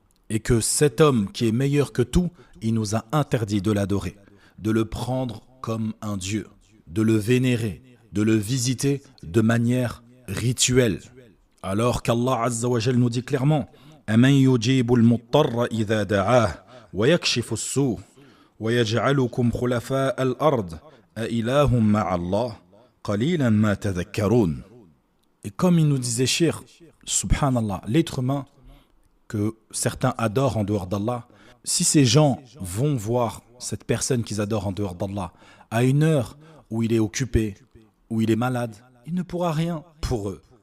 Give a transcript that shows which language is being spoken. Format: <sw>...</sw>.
<fr>Et que cet homme qui est meilleur que tout, il nous a interdit de l'adorer, de le prendre comme un Dieu, de le vénérer, de le visiter de manière rituelle. Alors qu'Allah Azza wa Jal nous dit clairement «</fr> <ar>Aman yujibul muttarra idha da'ah ويكشف السوء ويجعلكم خلفاء الأرض أإله مع الله قليلا ما تذكرون.</ar> <fr>Et comme il nous disait Cheikh, subhanallah, l'être humain que certains adorent en dehors d'Allah, si ces gens vont voir cette personne qu'ils adorent en dehors d'Allah à une heure où il est occupé, où il est malade, il ne pourra rien pour eux.</fr>